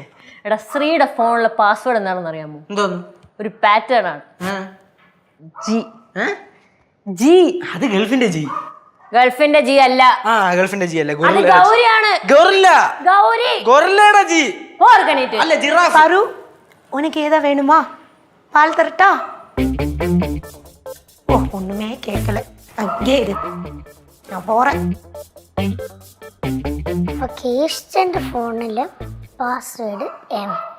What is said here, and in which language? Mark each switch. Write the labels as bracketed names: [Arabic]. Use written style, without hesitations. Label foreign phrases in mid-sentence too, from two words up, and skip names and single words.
[Malayalam] എടാ, ശ്രീയുടെ ഫോണിലെ പാസ്വേഡ് എന്താണെന്ന് അറിയാമോ? എന്തോന്നു? ഒരു പാറ്റേൺ ആണ്. ജി. ജി. അത് ഗൾഫിന്റെ ജി. ഗൾഫിന്റെ ജി അല്ല. ഗൾഫിന്റെ ജി അല്ല, അത് ഗൗരിയാണ്. ഗൊറില്ല. ഗൗരി. ഗൊറില്ലയുടെ ജി. ഓർഗനൈറ്റ് അല്ല, ജിറാഫ്. [Tamil] பாரு, உனக்கு ஏதா வேணுமா? பால் தரட்டா? ஓ, ஒண்ணுமே கேட்கல. அங்கே இரு, நான் போறேன். [Malayalam] അപ്പൊ കേശന്റെ ഫോണില് പാസ്വേഡ് എം.